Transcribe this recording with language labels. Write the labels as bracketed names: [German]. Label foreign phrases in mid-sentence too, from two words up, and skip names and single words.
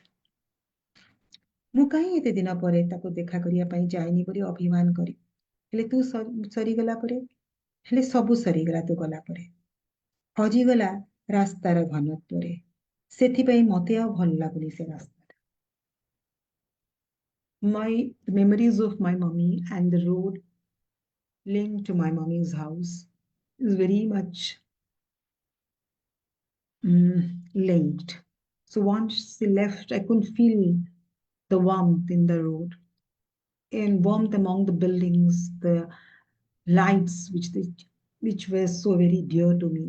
[Odia] ମୁଁ କାହିଁ ଏତେ ଦିନ ପରେ ତାକୁ ଦେଖା କରିବା ପାଇଁ ଯାଇନି ବୋଲି ଅଭିମାନ କରି, ହେଲେ ତୁ ସରିଗଲା ପରେ, ହେଲେ ସବୁ ସରିଗଲା ତୁ ଗଲା ପରେ. ହଜିଗଲା ରାସ୍ତାର ଘନତ୍ୱରେ. ସେଥିପାଇଁ ମତେ ଆଉ ଭଲ ଲାଗୁନି ସେ ରାସ୍ତାଟା. [English] The memories of my mummy and the road linked to my mummy's house is very much linked. So once she left, I couldn't feel the warmth in the road and warmth among the buildings, the lights which were so very dear to me.